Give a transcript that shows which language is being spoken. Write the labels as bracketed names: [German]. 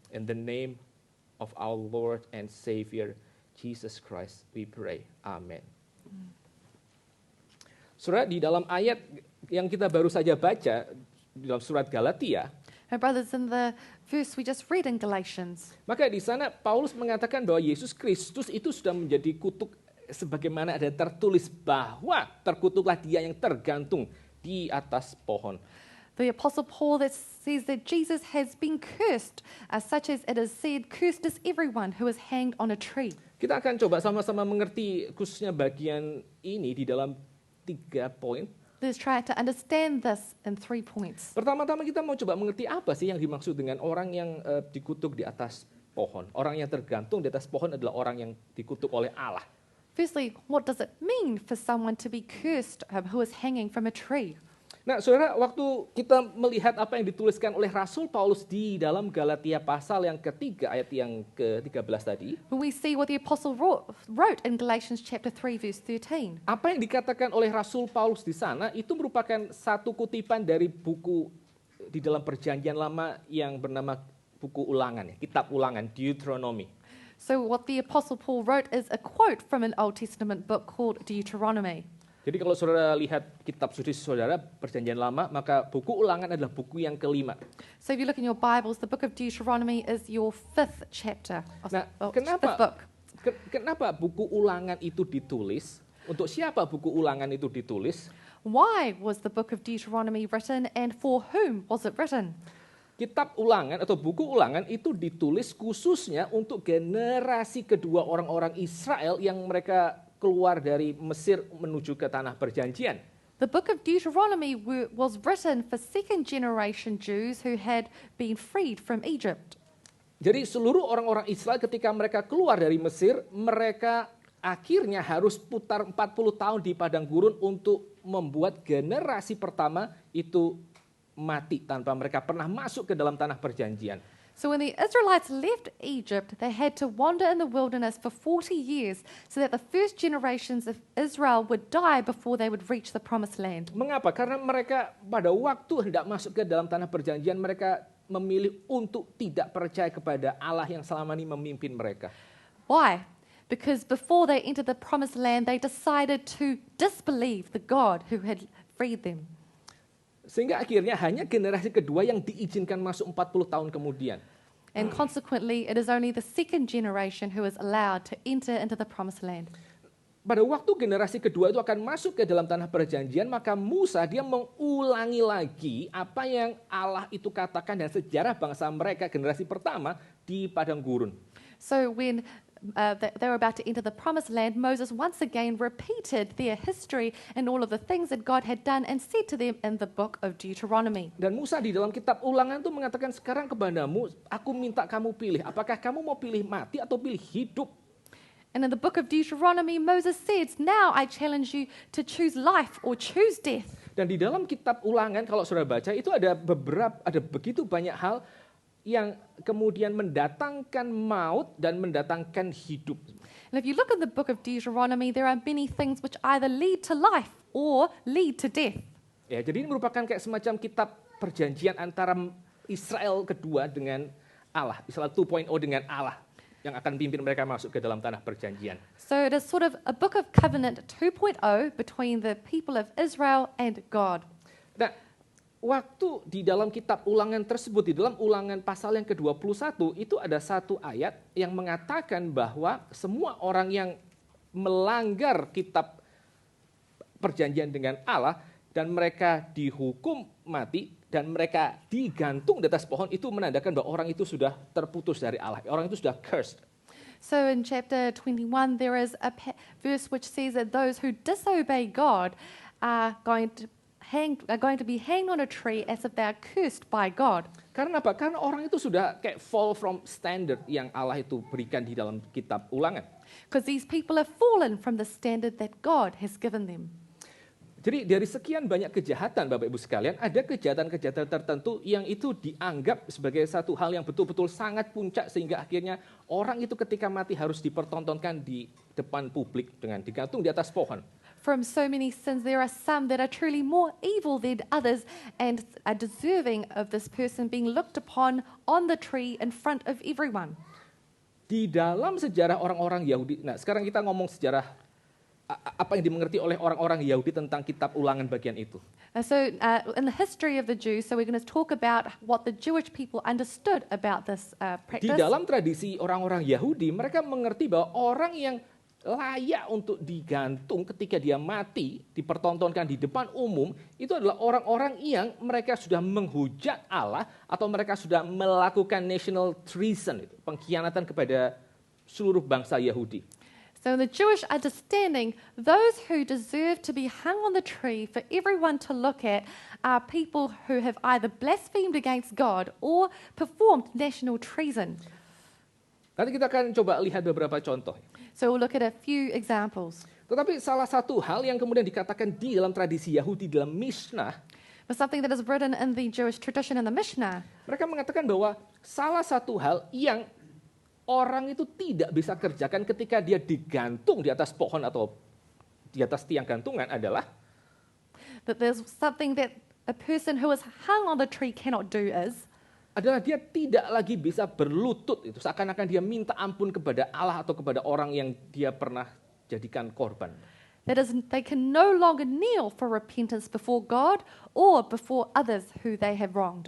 [English] In the name of our Lord and Savior, Jesus Christ, we pray. Amen. [Indonesian] Saudara, di dalam ayat yang kita baru saja baca, di dalam surat Galatia, [English] My brothers, in the verse we just read in Galatians, [Indonesian] maka di sana Paulus mengatakan bahwa Yesus Kristus itu sudah menjadi kutuk, sebagaimana ada tertulis bahwa terkutuklah dia yang tergantung di atas pohon. [English] the Apostle Paul that says that Jesus has been cursed, such as it is said, cursed is everyone who is hanged on a tree. [Indonesian] Kita akan coba sama-sama mengerti khususnya bagian ini di dalam 3 poin. [English] Let's try to understand this in 3 points. [Indonesian] Pertama-tama kita mau coba mengerti apa sih yang dimaksud dengan orang yang dikutuk di atas pohon. Orang yang tergantung di atas pohon adalah orang yang dikutuk oleh Allah. [English] Firstly, what does it mean for someone to be cursed who is hanging from a tree? [Indonesian] Nah, saudara, waktu kita melihat apa yang dituliskan oleh Rasul Paulus di dalam Galatia pasal yang ketiga, ayat yang ke-13 tadi, [English] When we see what the Apostle wrote in Galatians chapter 3, verse 13, [Indonesian] apa yang dikatakan oleh Rasul Paulus di sana itu merupakan satu kutipan dari buku di dalam Perjanjian Lama yang bernama buku Ulangan, kitab Ulangan, Deuteronomy. [English] So what the Apostle Paul wrote is a quote from an Old Testament book called Deuteronomy. [Indonesian] Jadi kalau saudara lihat kitab suci saudara Perjanjian Lama, maka buku Ulangan adalah buku yang kelima. [English] So if you look in your Bibles, the book of Deuteronomy is your 5th chapter. Nah, Fifth book. [Indonesian] Kenapa buku Ulangan itu ditulis? Untuk siapa buku Ulangan itu ditulis? [English] Why was the book of Deuteronomy written, and for whom was it written? [Indonesian] Kitab Ulangan atau buku Ulangan itu ditulis khususnya untuk generasi kedua orang-orang Israel yang mereka keluar dari Mesir menuju ke tanah perjanjian. [English] The book of Deuteronomy was written for second generation Jews who had been freed from Egypt. [Indonesian] Jadi seluruh orang-orang Israel ketika mereka keluar dari Mesir, mereka akhirnya harus putar 40 tahun di padang gurun untuk membuat generasi pertama itu mati tanpa mereka pernah masuk ke dalam tanah perjanjian. [English] So when the Israelites left Egypt, they had to wander in the wilderness for 40 years so that the first generations of Israel would die before they would reach the promised land. [Indonesian] Mengapa? Karena mereka pada waktu hendak masuk ke dalam tanah perjanjian, mereka memilih untuk tidak percaya kepada Allah yang selama ini memimpin mereka. [English] Why? Because before they entered the promised land, they decided to disbelieve the God who had freed them. [Indonesian] Sehingga akhirnya hanya generasi kedua yang diizinkan masuk 40 tahun kemudian. [English] And consequently, it is only the second generation who is allowed to enter into the promised land. [Indonesian] Pada waktu generasi kedua itu akan masuk ke dalam tanah perjanjian, maka Musa dia mengulangi lagi apa yang Allah itu katakan dan sejarah bangsa mereka generasi pertama di padang gurun. [English] So when they were about to enter the promised land, Moses once again repeated their history and all of the things that God had done and said to them in the book of Deuteronomy. [Indonesian] Dan Musa di dalam kitab Ulangan itu mengatakan, sekarang kepadamu aku minta kamu pilih, apakah kamu mau pilih mati atau pilih hidup? [English] And in the book of Deuteronomy, Moses says, now I challenge you to choose life or choose death. [Indonesian] Dan di dalam kitab Ulangan kalau saudara baca itu ada begitu banyak hal yang kemudian mendatangkan maut dan mendatangkan hidup. [English] And if you look at the book of Deuteronomy, there are many things which either lead to life or lead to death. [Indonesian] Ya, jadi ini merupakan kayak semacam kitab perjanjian antara Israel kedua dengan Allah, Israel 2.0 dengan Allah yang akan pimpin mereka masuk ke dalam tanah perjanjian. [English] So it is sort of a book of covenant 2.0 between the people of Israel and God. [Indonesian] Nah, waktu di dalam kitab Ulangan tersebut, di dalam Ulangan pasal yang ke-21, itu ada satu ayat yang mengatakan bahwa semua orang yang melanggar kitab perjanjian dengan Allah dan mereka dihukum mati dan mereka digantung di atas pohon, itu menandakan bahwa orang itu sudah terputus dari Allah. Orang itu sudah cursed. [English] So in chapter 21, there is a verse which says that those who disobey God are going to be hanged on a tree as if they are cursed by God. [Indonesian] Karena apa? Karena orang itu sudah kayak [English] fall from standard [Indonesian] yang Allah itu berikan di dalam kitab Ulangan. [English] Because these people have fallen from the standard that God has given them. [Indonesian] Jadi dari sekian banyak kejahatan Bapak Ibu sekalian, ada kejahatan-kejahatan tertentu yang itu dianggap sebagai satu hal yang betul-betul sangat puncak sehingga akhirnya orang itu ketika mati harus dipertontonkan di depan publik dengan digantung di atas pohon. [English] From so many sins, there are some that are truly more evil than others and are deserving of this person being looked upon on the tree in front of everyone. [Indonesian] Di dalam sejarah orang-orang Yahudi, nah sekarang kita ngomong sejarah apa yang dimengerti oleh orang-orang Yahudi tentang kitab Ulangan bagian itu. [English] In the history of the Jews, so we're going to talk about what the Jewish people understood about this [Indonesian] Di [English] practice. [Indonesian] dalam tradisi orang-orang Yahudi, mereka mengerti bahwa orang yang layak untuk digantung ketika dia mati, dipertontonkan di depan umum, itu adalah orang-orang yang mereka sudah menghujat Allah atau mereka sudah melakukan [English] national treason, [Indonesian] pengkhianatan kepada seluruh bangsa Yahudi. [English] So in the Jewish understanding, those who deserve to be hung on the tree for everyone to look at are people who have either blasphemed against God or performed national treason. [Indonesian] Nanti kita akan coba lihat beberapa contoh. [English] So we'll look at a few examples. [Indonesian] Tetapi salah satu hal yang kemudian dikatakan di dalam tradisi Yahudi, dalam Mishnah, [English] But something that is written in the Jewish tradition in the Mishnah, [Indonesian] mereka mengatakan bahwa salah satu hal yang orang itu tidak bisa kerjakan ketika dia digantung di atas pohon atau di atas tiang gantungan adalah [English] that there's something that a person who is hung on the tree cannot do [Indonesian] adalah dia tidak lagi bisa berlutut, itu seakan-akan dia minta ampun kepada Allah atau kepada orang yang dia pernah jadikan korban. [English] that is, they can no longer kneel for repentance before God or before others who they have wronged.